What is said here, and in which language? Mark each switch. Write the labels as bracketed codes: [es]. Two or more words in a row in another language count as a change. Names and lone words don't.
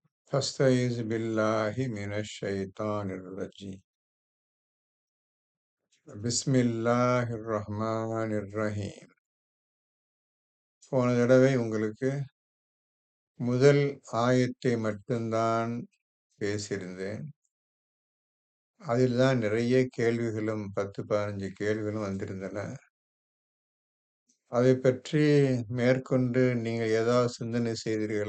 [ar] فاستعيذ بالله من الشيطان الرجيم بسم الله الرحمن الرحيم. [ta] போன தடவை உங்களுக்கு முதல் ஆயத்தை மட்டும்தான் பேசியிருந்தேன். அதில் தான் நிறைய கேள்விகளும் 10-15 கேள்விகளும் வந்திருந்தன. அதை பற்றி மேற்கொண்டு நீங்கள் ஏதாவது சிந்தனை செய்தீர்களா?